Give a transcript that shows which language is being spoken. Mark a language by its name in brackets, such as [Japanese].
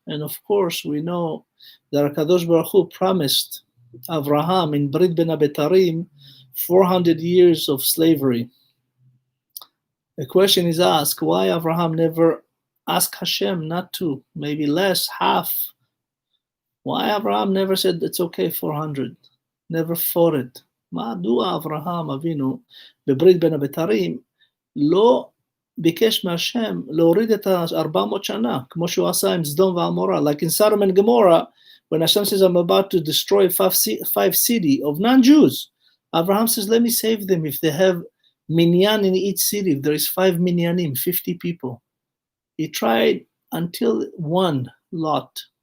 [English] And of course, we know that HaKadosh Baruch Hu promised Avraham in Brit Ben Abetarim 400 years of slavery. The question is asked, why Avraham never asked Hashem not to, maybe less, half? Why Avraham never said it's okay 400? Never fought it. [Hebrew] מדוע אברהם אבינו בברית בין הבתרים לא ביקש מהשם להוריד את 400 שנה, כמו שהוא עשה עם סדום ועמורה? [English] Like in Sodom and Gomorrah, when Hashem says, I'm about to destroy five cities of non-Jews, Abraham says, let me save them if they have minyan in each city. If there is 5 minyanim, 50 people. He tried until one lot.